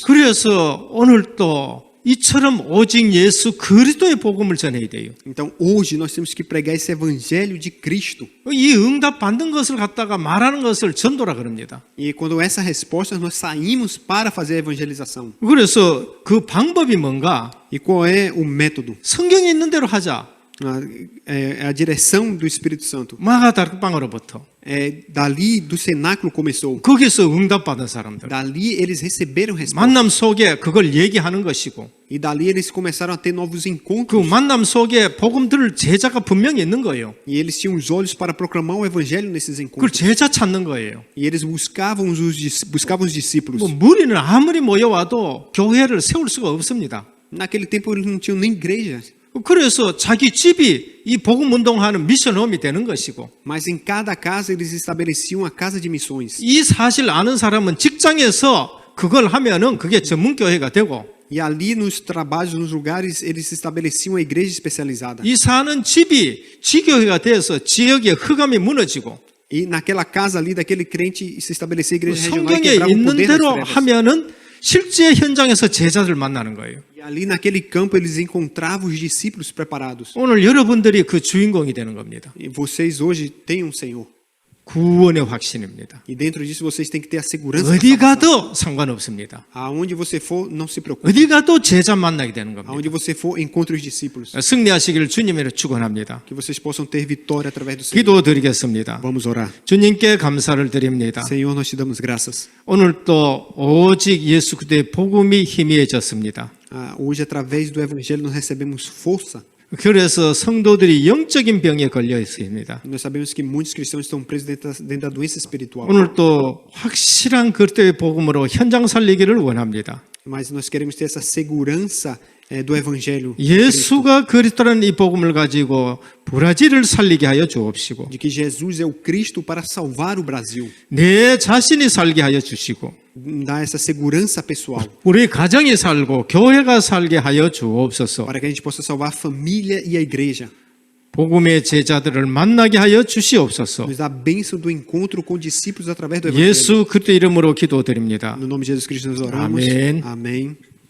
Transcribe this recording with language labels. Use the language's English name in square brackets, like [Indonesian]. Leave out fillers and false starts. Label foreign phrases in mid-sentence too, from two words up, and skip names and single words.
[Korean] 그래서 오늘도 이처럼 오직 예수 그리스도의 복음을 전해야 돼요. [Portuguese] Então hoje nós temos que pregar esse evangelho de Cristo. [Korean] 이 응답 받는 것을 갖다가 말하는 것을 전도라 그럽니다. [Portuguese] E quando essa resposta nós saímos para fazer a evangelização. [Korean] 그래서 그 방법이 뭔가? [Portuguese] E qual é o método? [Korean] 성경에 있는 대로 하자. [Portuguese] É a direção do Espírito Santo. [Korean] 마가 다락방으로부터. [Portuguese] É dali do cenáculo começou. [Korean] 거기서 응답 받은 사람들. [Portuguese] Dali eles receberam resposta. [Korean] 만남 속에 그걸 얘기하는 것이고 [Portuguese] E dali eles começaram a ter novos [Korean] 그 [Portuguese] encontros. [Korean] 만남 속에 복음 들을 제자가 분명히 있는 거예요. [Portuguese] E eles tinham os olhos para proclamar o evangelho nesses [Korean] 그걸 [Portuguese] encontros. [Korean] 제자 찾는 거예요. [Portuguese] E eles buscavam os discípulos. [Korean] 뭐 무리는 아무리 모여와도 교회를 세울 수가 없습니다. [Portuguese] Naquele tempo eles não tinham nem igreja. [Korean] 그래서 자기 집이 이 복음 운동하는 미션홈이 되는 것이고 [Portuguese] Mas em cada casa eles estabeleciam a casa de missões. [Korean] 이 사실 아는 사람은 직장에서 그걸 하면은 그게 전문 교회가 되고 [Portuguese] E ali nos trabalhos, nos lugares, eles estabeleciam a igreja especializada. [Korean] 이 사는 집이 지교회가 돼서 지역의 흑암이 무너지고 [Portuguese] E naquela casa ali daquele crente se estabelecia a igreja regional e [Korean] 성경에 [Portuguese] quebrava o [Korean] 있는 [Portuguese] poder das [Korean] 대로 [Portuguese] trevas. [Korean] 하면은 실제 현장에서 제자들 만나는 거예요. [Portuguese] E ali naquele campo eles encontravam os discípulos preparados. [Korean] 오늘 여러분들이 그 주인공이 되는 겁니다. [Portuguese] E vocês hoje têm um Senhor. [Korean] 구원의 확신입니다. [Portuguese] E dentro disso vocês têm que ter a segurança. [Korean] 어디 [Portuguese] da salvação. [Korean] 가도 상관없습니다. [Portuguese] Aonde você for, não se preocupe. [Korean] 어디 가도 제자 만나게 되는 겁니다. [Portuguese] Aonde você for, encontre os discípulos. [Korean] 승리하시기를 주님으로 축원합니다. [Portuguese] Que vocês possam ter vitória através do Senhor. [Korean] 기도드리겠습니다. [Portuguese] Vamos orar. [Korean] 주님께 감사를 드립니다. [Portuguese] Senhor, nós te damos graças. [Korean] 오늘 또 오직 예수 그리스도의 복음이 희미해졌습니다. [Portuguese] Hoje, através do Evangelho, nós recebemos força. [Korean] 그래서 성도들이 영적인 병에 걸려 있습니다. [Portuguese] E nós sabemos que muitos cristãos estão presos dentro da doença espiritual. [Korean] 오늘 또 확실한 그리스도의 복음으로 현장 살리기를 원합니다. [Portuguese] Mas nós queremos ter essa segurança do Evangelho de Cristo, [Korean] 예수가 그리스도라는 이 복음을 가지고 브라질을 살리게 하여 주옵시고 [Portuguese] de que Jesus é o Cristo para salvar o Brasil. [Korean] 내 자신이 살게 하여 주시고 [Portuguese] Dar essa segurança pessoal, [Korean] 우리 가정이 살고 교회가 살게 하여 주옵소서. [Portuguese] para que a gente possa salvar a família e a igreja. [Korean] 복음의 제자들을 만나게 하여 주시옵소서. [Portuguese] Nos dá a bênção do encontro com discípulos através do Evangelho. [Korean] 예수 그리스도 이름으로 기도드립니다. [Portuguese] No nome de Jesus Cristo nós oramos. Amém. Amém.